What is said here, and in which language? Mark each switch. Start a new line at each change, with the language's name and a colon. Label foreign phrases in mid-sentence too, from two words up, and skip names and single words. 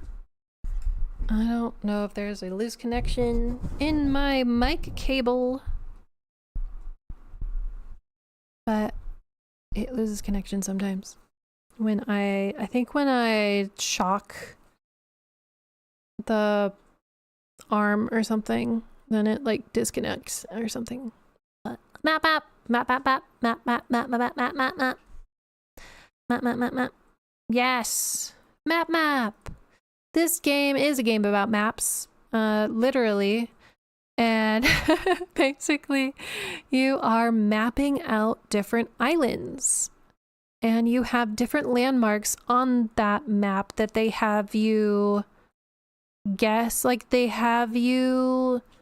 English: I don't know if there's a loose connection in my mic cable, but it loses connection sometimes. When I think when I shock the arm or something, then it like disconnects or something. But map map map map map map map map map map map map map map map map. Yes, map map. This game is a game about maps, literally, and basically you are mapping out different islands, and you have different landmarks on that map that they have you guess, like they have you